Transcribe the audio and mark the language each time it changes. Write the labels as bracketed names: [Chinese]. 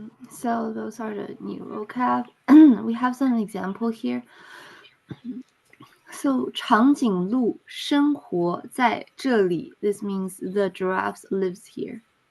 [English] So those are the new vocab. We have some example here. [Chinese] So 长颈鹿生活在这里. [English] This means the giraffes lives here.